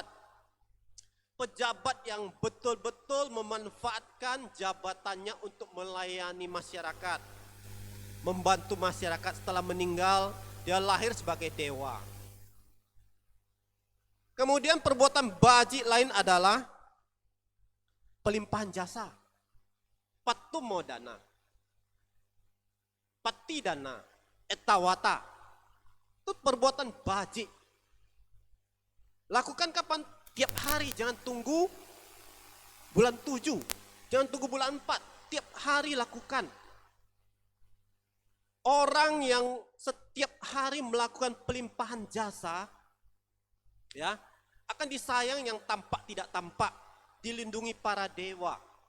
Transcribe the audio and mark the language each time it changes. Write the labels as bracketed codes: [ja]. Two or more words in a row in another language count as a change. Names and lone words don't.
[id] Pejabat yang betul-betul memanfaatkan jabatannya untuk melayani masyarakat. Membantu masyarakat. Setelah meninggal, dia lahir sebagai dewa. Kemudian perbuatan bajik lain adalah pelimpahan jasa. [pi] Patumodana, patidana, etawata. [id] Itu perbuatan bajik. Lakukan kapan? Tiap hari, jangan tunggu bulan 7, jangan tunggu bulan 4. Tiap hari lakukan. Orang yang setiap hari melakukan pelimpahan jasa, ya, akan disayang yang tampak tidak tampak, dilindungi para dewa.